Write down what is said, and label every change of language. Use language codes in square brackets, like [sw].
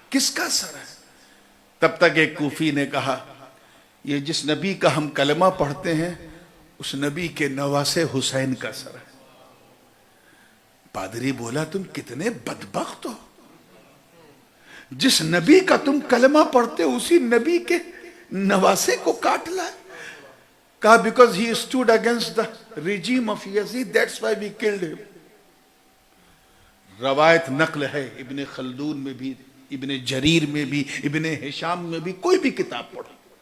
[ur] کس کا سر ہے؟ تب تک ایک کوفی نے کہا یہ جس نبی کا ہم کلمہ پڑھتے ہیں اس نبی کے نواسے حسین کا سر ہے. پادری بولا تم کتنے بدبخت ہو، جس نبی کا تم کلمہ پڑھتے اسی نبی کے نواسے کو کاٹ لائے. کہا [en] because he stood against the regime of Yazid, that's why we killed him. [ur] روایت نقل ہے ابن خلدون میں بھی، ابن جریر میں بھی، ابن ہشام میں بھی، کوئی بھی کتاب پڑھو.